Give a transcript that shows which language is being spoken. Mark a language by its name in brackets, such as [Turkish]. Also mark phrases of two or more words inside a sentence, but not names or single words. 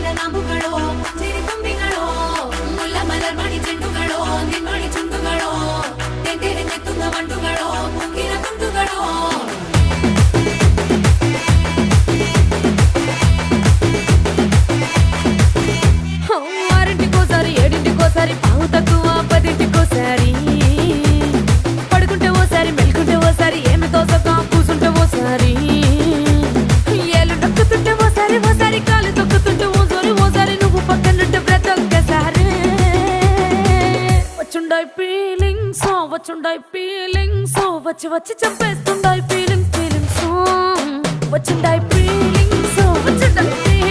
[Malayalam] കാമ്പുകളോ ചിരിത്തുമ്പികളോ മുല്ലമലർ മണി ചെണ്ടുകളോ നിൻമണി ചുണ്ടുകളോ തെന്തിരിഞ്ഞെത്തുന്ന വണ്ടുകളോ മുങ്കിന തുണ്ടുകളോ [Telugu] ఆరింటికోసారి ఏడింటికోసారి పావు తక్కువ పదింటికోసారి పడుకుంటే ఓసారి మెలుకుంటే ఓసారి ఏమి తోసగా కూసుంటే ఓసారి ఏళ్ళు నొక్కుతుంటే ఓసారి ఓసారి కాలు తొక్కుతుంటే ఓసారి నువ్వు పక్కనుంటే ప్రతి ఒక్కసారి వచ్చుండాయి ఫీలింగ్స్ వచ్చి వచ్చి చంపేస్తుండాయి ఫీలింగ్స్ వచ్చిండాయి ఫీలింగ్స్ వచ్చిండాయి